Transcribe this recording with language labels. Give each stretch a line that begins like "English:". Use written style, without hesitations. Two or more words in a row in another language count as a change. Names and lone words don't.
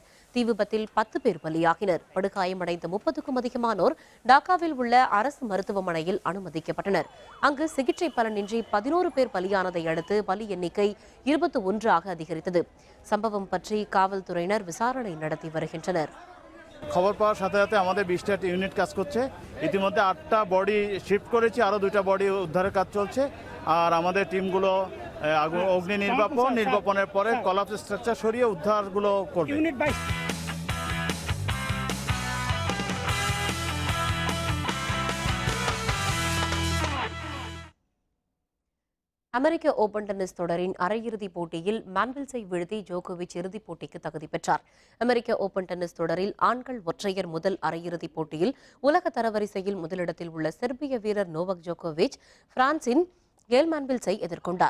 Tamil: தீ விபத்தில் 10 பேர் பலியாகினர். படுகாயமடைந்த 30க்கும் அதிகமானோர் டாக்காவில் உள்ள அரசு மருத்துவமனையில் அனுமதிக்கப்பட்டனர். அங்கு சிகிச்சை பலனின்றி 11 பேர் பலியானதை அடுத்து பலி எண்ணிக்கை 21ஆக அதிகரித்தது. சம்பவம் பற்றி காவல்துறையினர் விசாரணை நடத்தி வருகின்றனர்.
Bangla: খবর পাওয়ার সাথে সাথে আমাদের 20টা ইউনিট কাজ করছে। ইতিমধ্যে 8টা
English: body shift
Bangla: করেছি, আরও 2টা বডি উদ্ধারের কাজ চলছে। আর আমাদের টিমগুলো অগ্নি নির্বাপনের পরে
English: collapse structure
Bangla: সরিয়ে উদ্ধারগুলো করবে।
Tamil: அமெரிக்க ஓபன் டென்னிஸ் தொடரின் அரையிறுதிப் போட்டியில் மான்வெல்ஸை வீழ்த்தி ஜோகோவிச் இறுதிப் போட்டிக்கு தகுதி பெற்றார். அமெரிக்க ஓபன் டென்னிஸ் தொடரில் ஆண்கள் ஒற்றையர் முதல் அரையிறுதிப் போட்டியில் உலக தரவரிசையில் முதலிடத்தில் உள்ள செர்பிய வீரர் நோவக் ஜோகோவிச் பிரான்சின் கேல் மான்வெல்ஸை எதிர்கொண்டார்.